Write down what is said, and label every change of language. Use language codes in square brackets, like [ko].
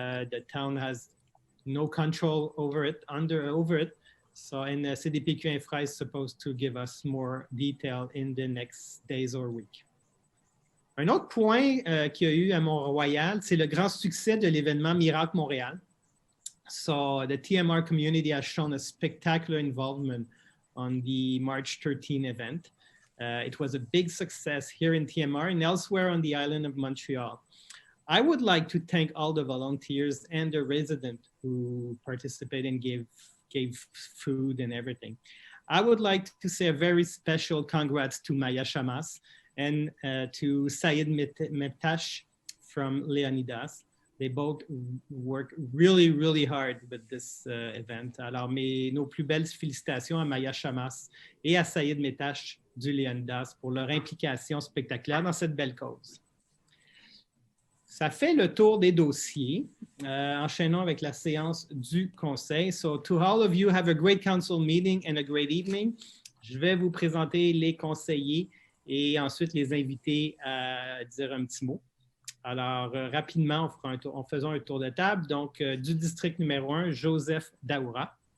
[en] The town has no control over it. So, and CDPQ Infra is supposed to give us more detail in the next days or week. [fr] Un autre point qu'il y a eu à Mont-Royal, c'est le grand succès de l'événement Miracle Montréal. [en] So the TMR community has shown a spectacular involvement on the March 13 event. It was a big success here in TMR and elsewhere on the island of Montreal. I would like to thank all the volunteers and the residents who participated and gave food and everything. I would like to say a very special congrats to Maya Shamas and to Sayed Metash from Leonidas, They both work really, really hard with this event. [fr] Alors, nos plus belles félicitations à Maya Chamas et à Saïd Metache du Léonidas pour leur implication spectaculaire dans cette belle cause. Ça fait le tour des dossiers. Enchaînons avec la séance du Conseil. [en] So, to all of you, have a great council meeting and a great evening. [fr] Je vais vous présenter les conseillers et ensuite les inviter à dire un petit mot. Alors, rapidement, faisons un tour de table. Donc, du district numéro 1, Joseph Daoura.